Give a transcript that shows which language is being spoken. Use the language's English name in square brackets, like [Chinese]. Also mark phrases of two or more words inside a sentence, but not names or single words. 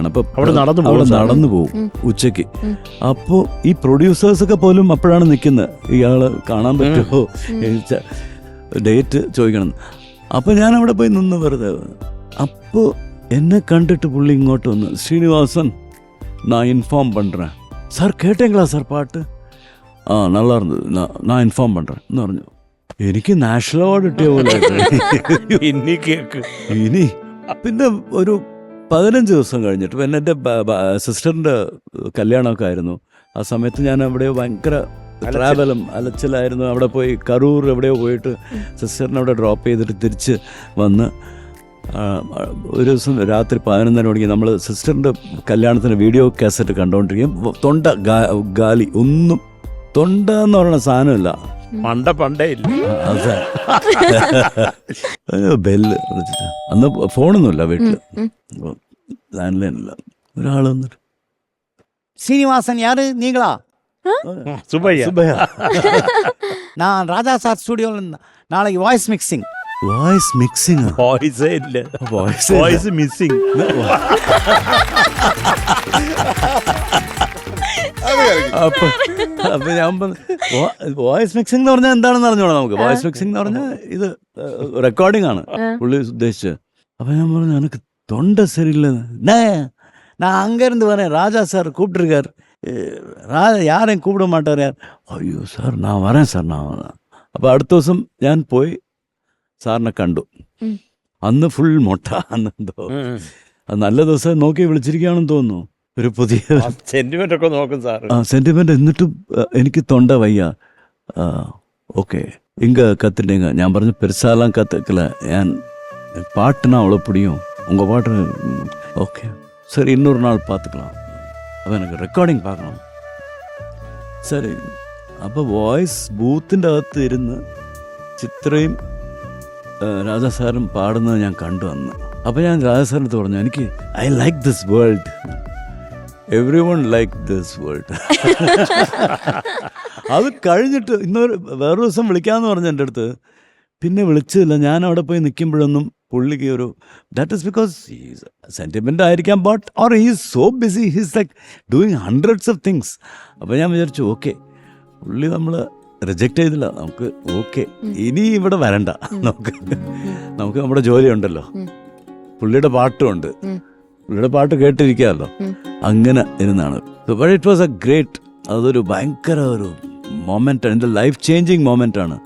[Malayalam] അപ്പം അവിടെ നടന്നു പോകും ഉച്ചയ്ക്ക്. അപ്പോൾ ഈ പ്രൊഡ്യൂസേഴ്സൊക്കെ പോലും അപ്പോഴാണ് നിൽക്കുന്നത്, ഇയാള് കാണാൻ പറ്റുമോ, ഡേറ്റ് ചോദിക്കണം. അപ്പോൾ ഞാൻ അവിടെ പോയി നിന്ന് വെറുതെ. അപ്പോൾ എന്നെ കണ്ടിട്ട് പുള്ളി ഇങ്ങോട്ട് വന്ന്, ശ്രീനിവാസൻ, [Tamil] நான் இன்ஃபார்ம் பண்ணுறேன். சார் கேட்டீங்களா சார் பாட்டு? நல்லா இருந்தது, நான் இன்ஃபார்ம் பண்ணுறேன் [Malayalam] എന്ന് പറഞ്ഞു. എനിക്ക് [English] national award [Malayalam] കിട്ടിയ പോലെ ഇനി പിന്നെ ഒരു 15 ദിവസം കഴിഞ്ഞിട്ട് പിന്നെ എൻ്റെ സിസ്റ്ററിൻ്റെ കല്യാണമൊക്കെ ആയിരുന്നു. ആ സമയത്ത് ഞാൻ അവിടെ ഭയങ്കര അലച്ചിലായിരുന്നു. അവിടെ പോയി കറൂർ എവിടെയോ പോയിട്ട് സിസ്റ്ററിനെ അവിടെ ഡ്രോപ്പ് ചെയ്തിട്ട് തിരിച്ച് വന്ന് ഒരു ദിവസം രാത്രി 11:30 മണിക്ക് നമ്മൾ സിസ്റ്ററിൻ്റെ കല്യാണത്തിന് [English] video cassette [Malayalam] കണ്ടുകൊണ്ടിരിക്കും. തൊണ്ട ഗാലി, ഒന്നും തൊണ്ട എന്ന് പറയുന്ന സാധനമില്ല, പണ്ടേ ഇല്ല. അതെ, ബെല്ല് വിളിച്ചിട്ട്, അന്ന് ഫോണൊന്നുമില്ല വീട്ടിൽ, [English] land line [Malayalam] ഇല്ല. ഒരാൾ വന്നിട്ട്, [Tamil] சீனிவாசன் யாரு, நீங்களா? சுப்பையா, நான் ராஜா சார் ஸ்டுடியோவில் நாளைக்கு [English] voice mixing voice mixing. [Malayalam] വോയിസേ ഇല്ല, വോയിസ് [English] voice missing. [Malayalam] അപ്പൊ ഞാൻ [English] voice mixing [Malayalam] എന്ന് പറഞ്ഞാൽ എന്താണെന്ന് അറിഞ്ഞോളാം നമുക്ക്. [English] voice mixing [Malayalam] എന്ന് പറഞ്ഞാൽ ഇത് റെക്കോർഡിംഗ് ആണ് പുള്ളി ഉദ്ദേശിച്ചത്. അപ്പൊ ഞാൻ പറഞ്ഞു എനിക്ക് തൊണ്ട [Tamil] சரியில்லை, நான் அங்கேருந்து வரேன், ராஜா சார் கூப்பிட்டுருக்கார், யாரையும் கூப்பிட மாட்டார் யார். [Malayalam] അയ്യോ സാർ ഞാൻ വരാം സാർ, ഞാൻ വരാം. അപ്പോൾ അടുത്ത ദിവസം ഞാൻ പോയി സാറിനെ കണ്ടു. അന്ന് ഫുൾ മൊട്ട, അന്നെന്തോ അത് നല്ല ദിവസം നോക്കി വിളിച്ചിരിക്കുകയാണെന്ന് തോന്നുന്നു. ഒരു പുതിയ സെന്റിമെന്റ് ഒക്കെ നോക്കും സാർ. സെന്റിമെന്റ്. എന്നിട്ടും എനിക്ക് തൊണ്ട വയ്യ. [Tamil] ஓகே இங்கே கற்றுட்டீங்க. [Malayalam] ഞാൻ പറഞ്ഞു [Tamil] பெருசாலாம் கற்றுக்கல, ഞാൻ பாட்டுனா அவ்வளோ பிடிக்கும், உங்கள் பாட்டு ஓகே சரி இன்னொரு நாள் பார்த்துக்கலாம். [Malayalam] അപ്പോൾ എനിക്ക് റെക്കോർഡിങ് பார்க்கணும். சரி അപ്പോൾ വോയിസ് ബൂത്തിൻ്റെ അകത്ത് ഇരുന്ന് ചിത്രയും രാജാ സാറും പാടുന്നത് ഞാൻ കണ്ടു അന്ന്. അപ്പോൾ ഞാൻ രാജാ സാറിനടുത്ത് പറഞ്ഞു എനിക്ക് [English] I like this world, every one like this world. [Malayalam] അത് കഴിഞ്ഞിട്ട് വേറൊരു ദിവസം വിളിക്കാമെന്ന് പറഞ്ഞു എൻ്റെ അടുത്ത്. പിന്നെ വിളിച്ചില്ല. ഞാൻ അവിടെ പോയി നിൽക്കുമ്പോഴൊന്നും പുള്ളിക്ക് ഒരു [English] that is because he's sentiment [Malayalam] ആയിരിക്കാം, [English] but or he's so busy, he's like doing hundreds of things. [Malayalam] അപ്പോൾ ഞാൻ വിചാരിച്ചു ഓക്കെ പുള്ളി നമ്മൾ റിജക്റ്റ് ചെയ്തില്ല, നമുക്ക് ഓക്കെ ഇനി ഇവിടെ വരണ്ട, നമുക്ക് നമ്മുടെ ജോലിയുണ്ടല്ലോ, പുള്ളിയുടെ പാട്ടുമുണ്ട്, പുള്ളിയുടെ പാട്ട് കേട്ടിരിക്കാമല്ലോ. അങ്ങനെ ഇരുന്നാണ്. [English] but it was a great, [Malayalam] അതൊരു ഭയങ്കര ഒരു മൊമെൻ്റ്, എൻ്റെ [English] life changing moment [Malayalam] ആണ്.